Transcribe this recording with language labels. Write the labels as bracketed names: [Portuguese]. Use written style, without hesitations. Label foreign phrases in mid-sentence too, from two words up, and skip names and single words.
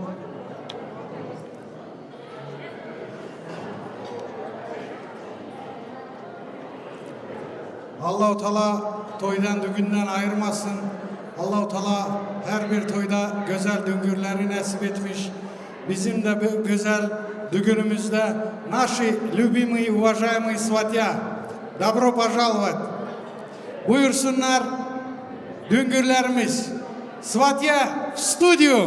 [Turkish] Allah-u Teala toydan düğünden ayırmasın. Allah-u Teala her bir toyda güzel düğünleri nasip etmiş. Bizim de bu güzel düğünümüzde [Russian] наши любимые, уважаемые сватья, добро пожаловать. [Turkish] Buyursunlar düğünlerimiz. [Russian] Сватья в студию.